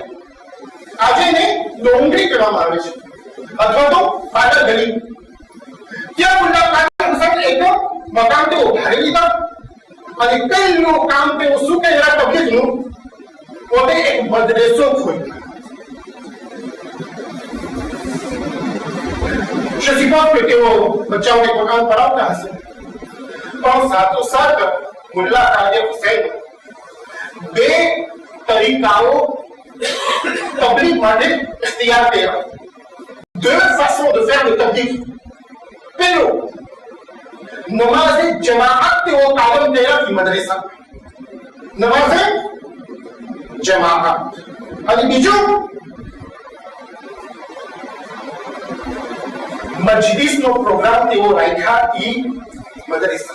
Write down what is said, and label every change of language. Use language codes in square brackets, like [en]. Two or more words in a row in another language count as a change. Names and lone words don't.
[gu] આજે એને ડોંગરી કહેવામાં આવે છે અથવા તો પાદર ગલી. ત્યાં મુલ્લા કાદિર હુસૈન એક મકાન તેઓ ભાડે લીધા અને પહેલું કામ તેઓ શું કર્યા તબલીગનું? પોતે એક મદરેસો ખોલ્યો. [fr] Je suppose que [gu] તેઓ બચ્ચાઓને કુરાન પઢાવતા હશે, પણ સાથોસાથ મુલ્લા કાદિર હુસૈન બે તરીકાઓ તબલીગ માટે ઇખ્તિયાર કર્યા. [fr] Deux façons de faire le tabligh. [gu] પહેલું, નમાઝે જમાઅત તેઓ કાયમ કર્યા હતી મદરેસા. નમાઝે જમાઅત. અને બીજું, મજલિસનો પ્રોગ્રામ તેઓ રાખ્યા ઈ મદરેસા.